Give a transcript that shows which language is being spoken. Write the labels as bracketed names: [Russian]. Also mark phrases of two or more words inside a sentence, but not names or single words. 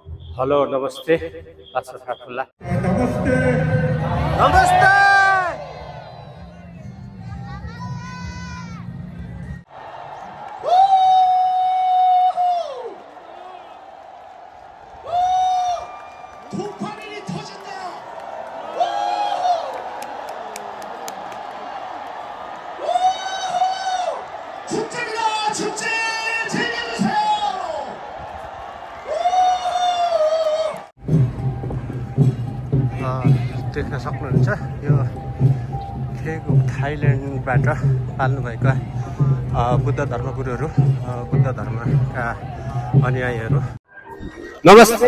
[Nepali] हेलो नमस्ते आशा नमस्ते नमस्ते [Korean] 도파민이 터진다. 축제입니다. 축제 즐겨주세요. [Nepali] देख्न सक्नुहुन्छ यो केगुक थाइल्यान्डबाट पाल्नुभएका बुद्ध धर्मगुरुहरू बुद्ध धर्मका अनुयायीहरू नमस्ते।